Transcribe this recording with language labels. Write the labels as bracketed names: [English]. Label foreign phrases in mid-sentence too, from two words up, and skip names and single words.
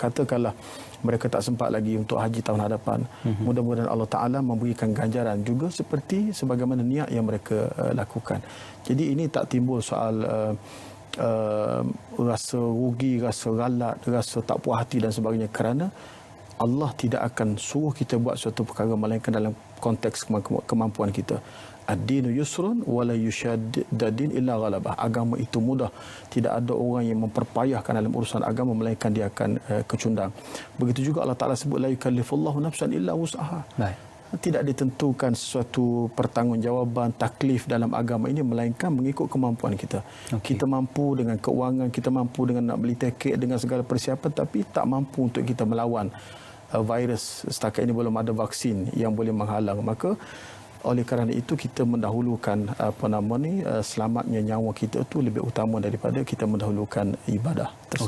[Malay] Katakanlah mereka tak sempat lagi untuk haji tahun hadapan, mudah-mudahan Allah Ta'ala memberikan ganjaran juga seperti sebagaimana niat yang mereka lakukan. Jadi ini tak timbul soal rasa rugi, rasa galat, rasa tak puas hati dan sebagainya, kerana Allah tidak akan suruh kita buat suatu perkara melainkan dalam konteks kemampuan kita. [Arabic] Ad-dinu yusrun wala yushaddadin illa ghalabah. [Malay] Agama itu mudah. Tidak ada orang yang memperpayahkan dalam urusan agama melainkan dia akan kecundang. Begitu juga Allah Ta'ala sebut [Arabic] la yukallifullahu nafsan illa wus'aha. [Malay] Tidak ditentukan sesuatu pertanggungjawaban, taklif dalam agama ini melainkan mengikut kemampuan kita. Kita mampu dengan keuangan, kita mampu dengan nak beli tiket, dengan segala persiapan, tapi tak mampu untuk kita melawan virus. Setakat ini belum ada vaksin yang boleh menghalang. Maka oleh kerana itu kita mendahulukan selamatnya nyawa kita itu lebih utama daripada kita mendahulukan ibadah tersebut.